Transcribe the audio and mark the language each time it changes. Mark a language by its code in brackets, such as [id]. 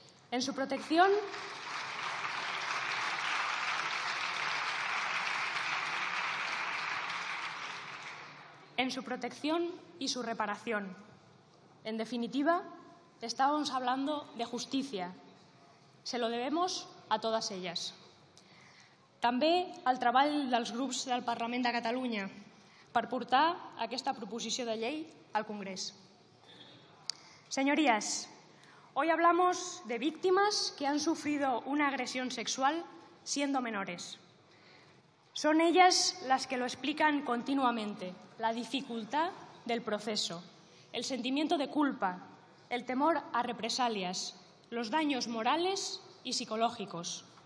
[es] En su protección y su reparación. En definitiva, estábamos hablando de justicia. Se lo debemos a [ca] totes elles. També al treball dels grups del Parlament de Catalunya per portar aquesta proposició de llei al Congrés. [es] Señorías, hoy hablamos de víctimas que han sufrido una agresión sexual siendo menores. Son ellas las que lo explican continuamente, la dificultad del proceso, el sentimiento de culpa, el temor a represalias, los daños morales y psicológicos.